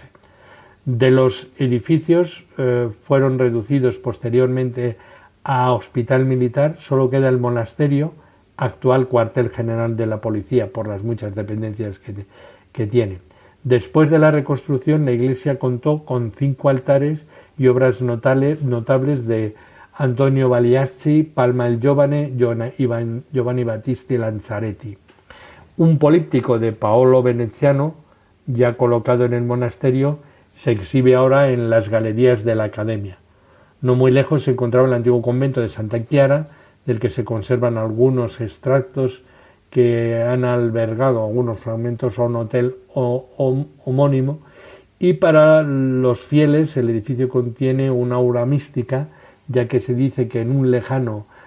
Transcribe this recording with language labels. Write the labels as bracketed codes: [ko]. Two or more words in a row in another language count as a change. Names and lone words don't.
[es] De los edificios fueron reducidos posteriormente a hospital militar, solo queda el monasterio, actual cuartel general de la policía por las muchas dependencias que tiene. Después de la reconstrucción, la iglesia contó con 5 altares y obras notables de Antonio Bagliacci, Palma il Giovane, Giovanni Battisti Lanzaretti. Un políptico de Paolo Veneziano, ya colocado en el monasterio, se exhibe ahora en las galerías de la Academia. No muy lejos se encontraba el antiguo convento de Santa Chiara, del que se conservan algunos extractos que han albergado algunos fragmentos a un hotel homónimo, y para los fieles el edificio contiene una aura mística, ya que se dice que en un lejano